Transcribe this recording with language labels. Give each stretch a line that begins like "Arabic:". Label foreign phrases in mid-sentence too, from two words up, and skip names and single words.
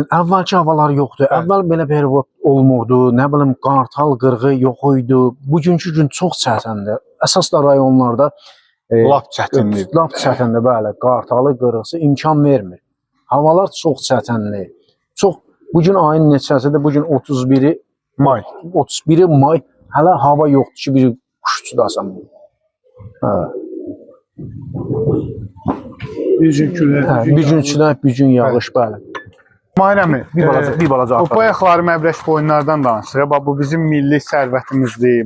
Azerbaijani: Əvvəlki havalar yoxdur. Əvvəl belə pervot olmurdu. Nə bilim, qartal qırğı yox idi. Bugünkü gün çox çətindir. Əsas da rayonlarda lap çətindir. Lap çətindir, bəli. Qartalı qırğısı imkan vermir. Havalar çox çətindir. Çox. Bugün ayın neçəsidir? Bugün 31-i may. 31-i may. Hələ hava yoxdur ki, bir quş uçudasan. Hə. Bir gün külək, bir gün yağış, bəli. Mahir əmi, bir balaca o bayaqları məbrəş boyunlardan danışırıq. Bu bizim milli sərvətimizdir.